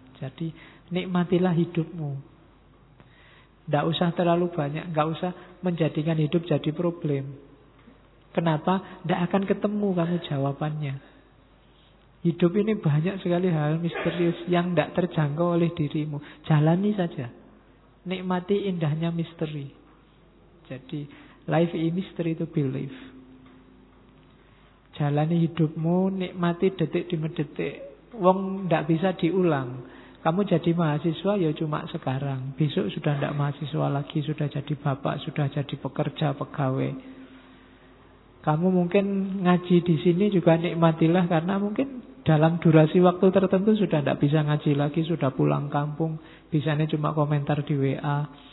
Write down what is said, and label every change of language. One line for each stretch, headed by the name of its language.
Indonesian: Jadi nikmatilah hidupmu. Tidak usah terlalu banyak. Tidak usah menjadikan hidup jadi problem. Kenapa? Tidak akan ketemu kamu jawabannya. Hidup ini banyak sekali hal misterius yang tidak terjangkau oleh dirimu. Jalani saja. Nikmati indahnya misteri. Jadi
English: life is mystery to believe.
Indonesian: Jalani hidupmu, nikmati detik demi detik. Wong tidak bisa diulang. Kamu jadi mahasiswa ya cuma sekarang. Besok sudah tidak mahasiswa lagi, sudah jadi bapak, sudah jadi pekerja, pegawai. Kamu mungkin ngaji di sini juga nikmatilah, karena mungkin dalam durasi waktu tertentu sudah tidak bisa ngaji lagi, sudah pulang kampung, bisanya cuma komentar di WA.